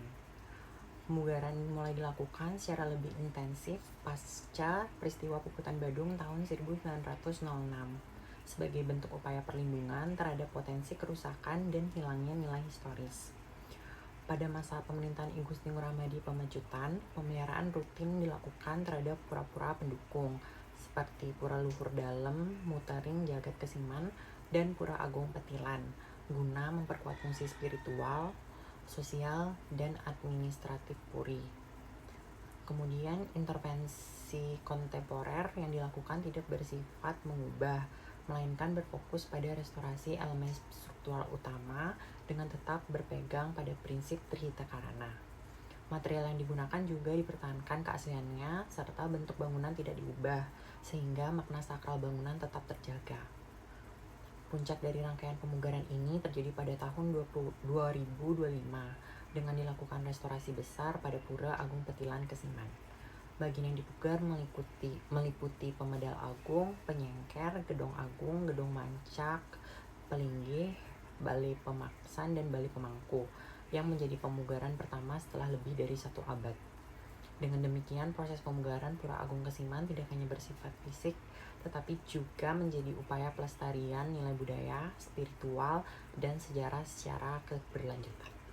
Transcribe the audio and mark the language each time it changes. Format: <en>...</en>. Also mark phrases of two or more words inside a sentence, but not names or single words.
<id>Pemugaran mulai dilakukan secara lebih intensif pasca peristiwa Puputan Badung tahun 1906 sebagai bentuk upaya perlindungan terhadap potensi kerusakan dan hilangnya nilai historis. Pada masa pemerintahan I Gusti Ngurah Madi Pamajutan, pemeliharaan rutin dilakukan terhadap pura-pura pendukung seperti Pura Luhur Dalem, Mutering Jagat Kesiman, dan Pura Agung Petilan guna memperkuat fungsi spiritual, sosial, dan administratif Puri. Kemudian intervensi kontemporer yang dilakukan tidak bersifat mengubah, melainkan berfokus pada restorasi elemen struktural utama dengan tetap berpegang pada prinsip Trihita Karana. Material yang digunakan juga dipertahankan keasliannya serta bentuk bangunan tidak diubah, sehingga makna sakral bangunan tetap terjaga. Puncak dari rangkaian pemugaran ini terjadi pada tahun 2025 dengan dilakukan restorasi besar pada Pura Agung Petilan Kesiman. Bagian yang dipugar meliputi Pemedal Agung, Penyengker, Gedong Agung, Gedong Mancak, Pelinggih, Balai Pemaksan, dan Balai Pemangku yang menjadi pemugaran pertama setelah lebih dari 1 abad. Dengan demikian, proses pemugaran Pura Agung Kesiman tidak hanya bersifat fisik, tetapi juga menjadi upaya pelestarian nilai budaya, spiritual, dan sejarah secara keberlanjutan.</id>